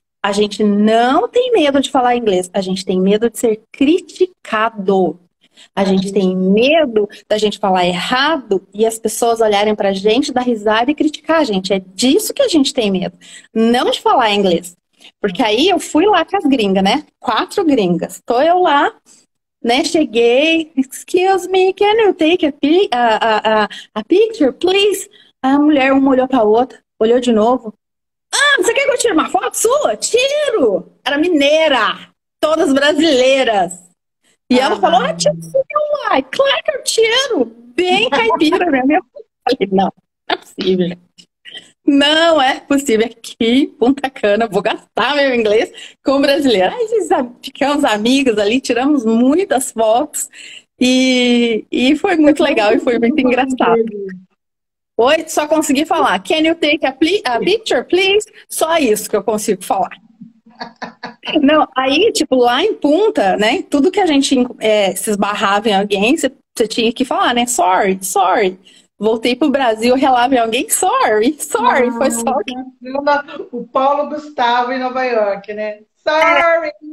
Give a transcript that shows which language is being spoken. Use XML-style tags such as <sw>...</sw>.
<pt>A gente não tem medo de falar inglês, a gente tem medo de ser criticado. A gente tem medo da gente falar errado e as pessoas olharem pra gente, dar risada e criticar a gente. É disso que a gente tem medo, não de falar inglês. Porque aí eu fui lá com as gringas, né? 4 gringas. Tô eu lá, né? Cheguei,</pt> <en>excuse me, can you take a picture, please?</en> <pt>A mulher, uma olhou pra outra, olhou de novo. Você quer que eu tire uma foto sua? Tiro! Era mineira, todas brasileiras. E ela falou, tira sim, uai, claro que eu tiro. Bem caipira, né? Eu falei, não é possível. Não é possível. Aqui, Punta Cana, vou gastar meu inglês com brasileiro. Aí ficamos amigas ali, tiramos muitas fotos e foi muito legal e foi muito engraçado. Oi, só consegui falar.</pt> <en>Can you take a picture, please?</en> <pt>Só isso que eu consigo falar. Não, aí, tipo, lá em Punta, né? Tudo que a gente se esbarrava em alguém, você tinha que falar, né?</pt> <en>Sorry, sorry.</en> <pt>Voltei pro Brasil, relava em alguém, sorry, foi só. O Paulo Gustavo em Nova York, né? Sorry!</pt>